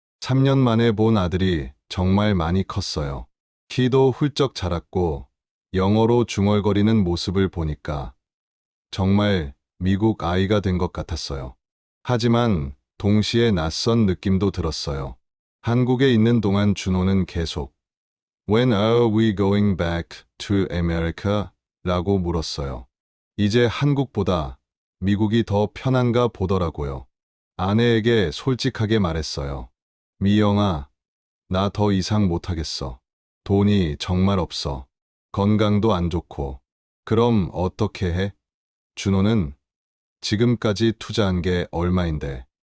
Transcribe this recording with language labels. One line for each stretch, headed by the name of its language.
Korean: 3년 만에 본 아들이 정말 많이 컸어요. 키도 훌쩍 자랐고 영어로 중얼거리는 모습을 보니까 정말 미국 아이가 된 것 같았어요. 하지만 동시에 낯선 느낌도 들었어요. 한국에 있는 동안 준호는 계속
English: When are we going back to America?
Korean: 라고 물었어요. 이제 한국보다 미국이 더 편한가 보더라고요. 아내에게 솔직하게 말했어요. 미영아, 나 더 이상 못하겠어. 돈이 정말 없어. 건강도 안 좋고. 그럼 어떻게 해? 준호는 지금까지 투자한 게 얼마인데.